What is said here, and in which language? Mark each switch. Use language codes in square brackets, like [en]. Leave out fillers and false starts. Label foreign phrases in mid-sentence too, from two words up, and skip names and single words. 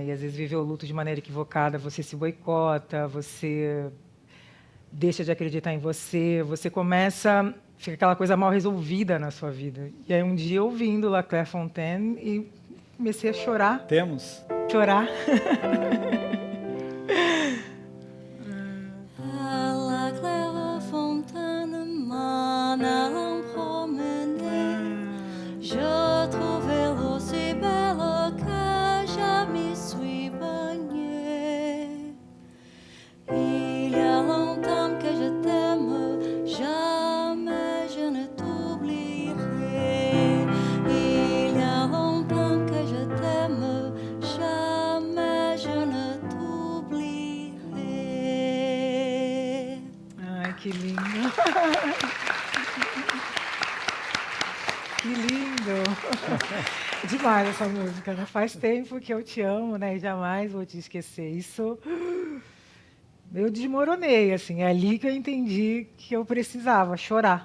[pt] E às vezes viver o luto de maneira equivocada, você se boicota, você deixa de acreditar em você, você fica aquela coisa mal resolvida na sua vida. E aí um dia ouvindo La Claire Fontaine e comecei a chorar. Temos? Chorar. [fr] À la claire fontaine, m'en allant promener, je trouvais l'eau si belle que je m'y suis baignée. Il y a longtemps que je t'aime, jamais je ne t'oublierai. Il y a longtemps que je t'aime, jamais je ne t'oublierai. [pt] Ai, que lindo. Que lindo. Demais essa música, né? Faz tempo que eu te amo, né? E jamais vou te esquecer. Isso eu desmoronei, assim. É ali que eu entendi que eu precisava chorar.